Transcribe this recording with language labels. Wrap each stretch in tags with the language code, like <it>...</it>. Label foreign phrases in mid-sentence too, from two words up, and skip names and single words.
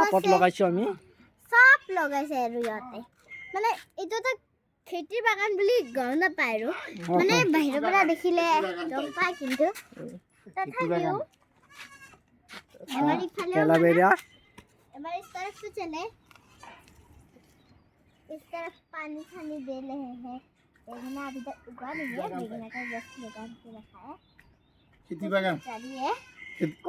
<as>টাপত আছে। লগাইছো আমি। চব লগাইছে আৰু ইয়াতে। মানে এইটো এটা খেতিৰ বাগান বুলি গম নাপায় আৰু। মানে বাহিৰৰ পৰা দেখিলে গম পায় কিন্তু তথাপিও এবাৰ ইফালেও কেলাবেৰিয়া।</as> <hi>एबार इस तरफ से चले, इस तरफ पानी छानी दे रहे हैं। बेगना अभी तक उगा नहीं है, बेगना का बस लगा के रखा है। खेती बागान चलिए</hi>